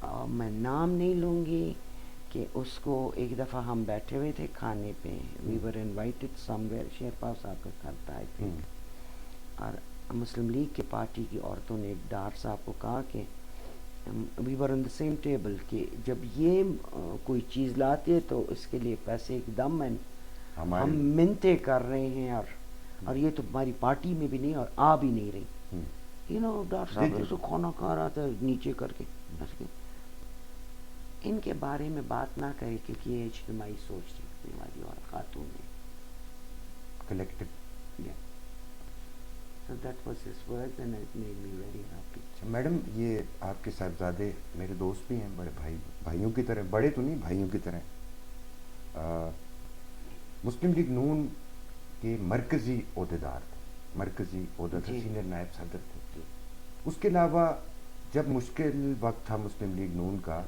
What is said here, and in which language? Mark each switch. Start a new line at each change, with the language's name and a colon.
Urdu: میں نام نہیں لوں گی کہ اس کو ایک دفعہ ہم بیٹھے ہوئے تھے کھانے پہ،
English: we were invited somewhere,
Urdu: شیرپا صاحب کا گھر تھا
English: I think,
Urdu: اور مسلم لیگ کی پارٹی کی عورتوں نے ایک ڈار صاحب کو کہا کہ
English: we were on the same table
Urdu: کہ جب یہ کوئی چیز لاتے تو اس کے لیے پیسے ایک دم ہم منتیں کر رہے ہیں، اور یہ تو ہماری پارٹی میں بھی نہیں اور آ بھی نہیں رہی. ڈار صاحب اس کو کھانا کھا رہا تھا نیچے کر کے. ان کے بارے میں بات نہ کرے کیونکہ یہ اجتماعی سوچ رکھنے والی اور خاتون ہے، collective.
English: So that was his words and it made me very happy.
Urdu: Madam یہ آپ کے صاحبزادے میرے دوست بھی ہیں، بڑے بھائیوں کی طرح، بڑے تو نہیں بھائیوں کی طرح. مسلم لیگ نون کے مرکزی عہدیدار تھے، مرکزی عہدہ تھا، جی سینئر نائب صدر تھے. اس کے علاوہ جب مشکل وقت تھا مسلم لیگ نون کا،